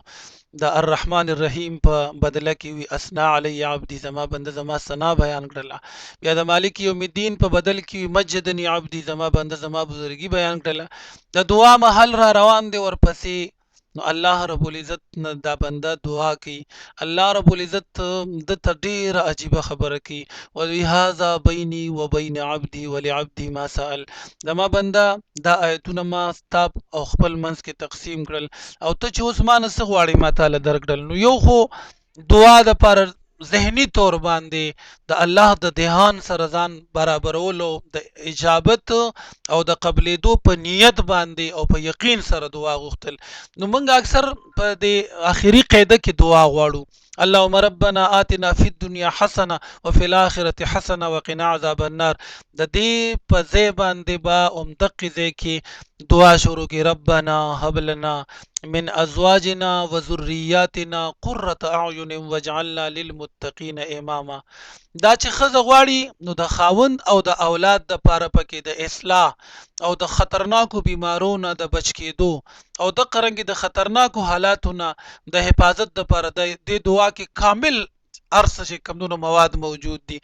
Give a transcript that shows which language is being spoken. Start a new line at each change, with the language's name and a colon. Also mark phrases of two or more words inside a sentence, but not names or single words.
Pashto: د الرحمن الرحیم په بدله کې وي
Arabic: اسنا علی عبدی،
Pashto: زما بنده زما ثنا بیان کړله. بیا د
Arabic: مالک یوم الدین
Pashto: په بدل کې وي
Arabic: مجدنی عبدی،
Pashto: زما بنده زما بزرګي بیان کړله. د دعا محل را روان دی ورپسې نو الله رب العزت نه دا بنده دعا کوي، الله رب العزت د ته ډیره عجیبه خبره کوي
Arabic: وهذا بیني و بین عبدي ولعبدي ما سأل.
Pashto: زما بنده دا آیتونه ما ستا او خپل منځ کې تقسیم کړل او ته چې اوس ما نه څه غواړې ما تاله درکړل. نو یو خو دعا دپاره ذهني طور باندې د الله د دهان سره ځان برابرولو د اجابت او د قبلېدو په نیت باندې او په یقین سره دعا غوښتل. نو موږ اکثر په دې آخري قاعده کې دعا غواړو،
Arabic: اللهم ربنا آتنا فی الدنیا حسنه وفي الاخره حسنه وقنا عذاب النار.
Pashto: د دې په ځای باندې با دقې ځای کې دعا شروع کی
Arabic: ربنا هب لنا من ازواجنا وذرياتنا قرة اعین واجعلنا للمتقین اماما.
Pashto: دا چې ښځه غواړي نو د خاوند او د اولاد د پاره پکې د اصلاح او د خطرناکو بیمارونو د بچ کېدو او د قرنګي د خطرناکو حالاتونو د حفاظت د پاره د دې دعا کې کامل ارسه چې کمونو مواد موجود دي.